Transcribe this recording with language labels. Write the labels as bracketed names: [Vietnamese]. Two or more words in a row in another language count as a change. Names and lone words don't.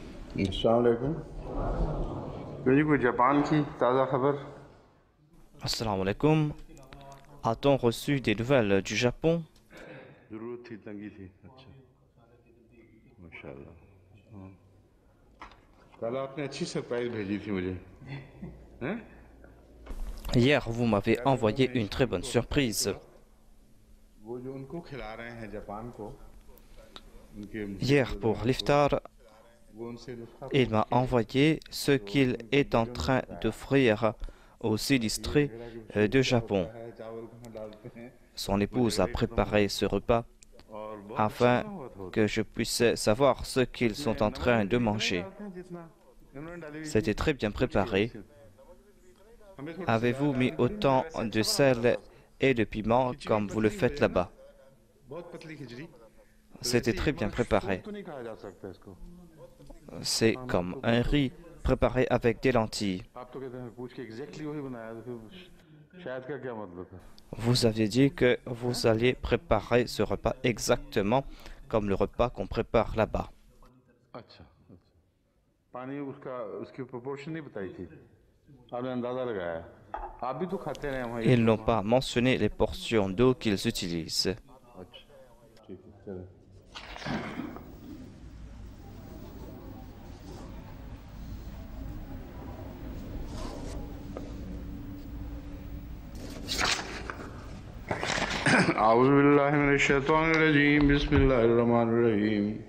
[Arabic] السلام عليكم. [Urdu] جی کوئی جاپان کی تازہ خبر? [Arabic] السلام عليكم. [French] A-t-on reçu des nouvelles du Japon? [Urdu] ضرورت تھی، تنگی تھی۔ اچھا، ماشاءاللہ. ہاں، کل آپ نے اچھی سرپرائز بھیجی تھی مجھے، ہیں? [French] Hier, vous m'avez [Urdu] کیا کروں [French] envoyé [Urdu] میں [French] une très bonne [Urdu] ان کو [French] surprise. [Urdu] وہ جو ان کو کھلا رہے ہیں جاپان کو، ان کے [French] Hier, pour [Urdu] وزیرِ اعظم کو, [French] l'iftar, [Urdu] وہ ان سے نسخہ [French] il [Urdu] پوچھ [French] m'a [Urdu] کے [French] envoyé ce [Urdu] تو [French] qu'il [Urdu] اس میں [French] est en [Urdu] کنفیوژن میں [French] train [Urdu] بتایا [French] d'offrir aux [Urdu] یہ [French] sinistrés [Urdu] جھگڑا کہ سوپ [French] de [Urdu] کیا ہوتا [French] Japon. [Urdu] ہے، چاول کہاں ڈالتے ہیں, [French] Son [Urdu] وہ [French] épouse [Urdu] جھگڑا [French] a [Urdu] ہی ختم ہو [French] préparé [Urdu] گیا [French] ce repas [Urdu] اور بہت اچھا [French] afin [Urdu] بنا ہوا تھا وہ تو. [French] que je puisse savoir ce qu'ils [Urdu] اس میں [French] sont en [Urdu] نمک [French] train [Urdu] مرچ [French] de [Urdu] بھی اتنا ہی [French] manger. [Urdu] ڈالتے ہیں جتنا انہوں نے ڈالی ہوئی تھی. [French] C'était très bien [Urdu] پوچھ کے [French] préparé. [Urdu] ان سے ہمیں تھوڑی سی زیادہ [French] Avez-vous mis [Urdu] ڈالنی پڑی، مگر [French] autant [Urdu] ویسے اچھا [French] de [Urdu] بنا ہوا تھا [French] sel [Urdu] اس کا. [French] et de [Urdu] اور [French] piment [Urdu] کھچڑی [French] comme vous le [Urdu] پتلی ہو [French] faites [Urdu] جائے نا, [French] là-bas? [Urdu] بہت پتلی کھچڑی، تو [French] C'était [Urdu] ویسے ہی ہے, [French] très bien [Urdu] مگر سوپ [French] préparé. [Urdu] تو نہیں کہا جا سکتا اس کو. [French] C'est [Urdu] ہاں, [French] comme [Urdu] تو [French] un riz préparé avec des lentilles. [Urdu] آپ تو کہتے ہیں پوچھ کے ایگزیکٹلی وہی بنایا، تو پھر شاید کا کیا مطلب تھا? [French] Vous aviez dit que vous alliez préparer ce repas exactement comme le repas qu'on prépare là-bas. [Urdu] اچھا اچھا، پانی اس کا اس کی پروپورشن نہیں بتائی تھی، آپ نے اندازہ لگایا. آپ بھی تو کھاتے رہے وہاں ایک [French] Ils [Urdu] دو [French] n'ont [Urdu] وہاں. [French] pas mentionné les portions d'eau qu'ils utilisent. [Urdu] اچھا، ٹھیک ہے، چلو. [Arabic] أعوذ بالله من الشيطان الرجيم، بسم الله الرحمن الرحيم.